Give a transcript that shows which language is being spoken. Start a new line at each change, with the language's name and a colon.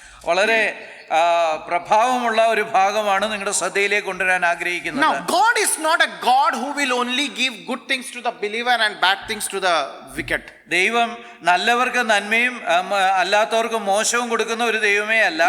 Malayalam: വളരെ പ്രഭാവമുള്ള ഒരു ഭാഗമാണ് നിങ്ങളുടെ ശ്രദ്ധയിലേക്ക് കൊണ്ടുവരാൻ ആഗ്രഹിക്കുന്നത്.
English: Now God is not a God who will only give good things to the believer and bad things to the wicked.
Malayalam: ദൈവം നല്ലവർക്ക് നന്മയും അല്ലാത്തവർക്ക് മോശവും കൊടുക്കുന്ന ഒരു ദൈവമേ അല്ല.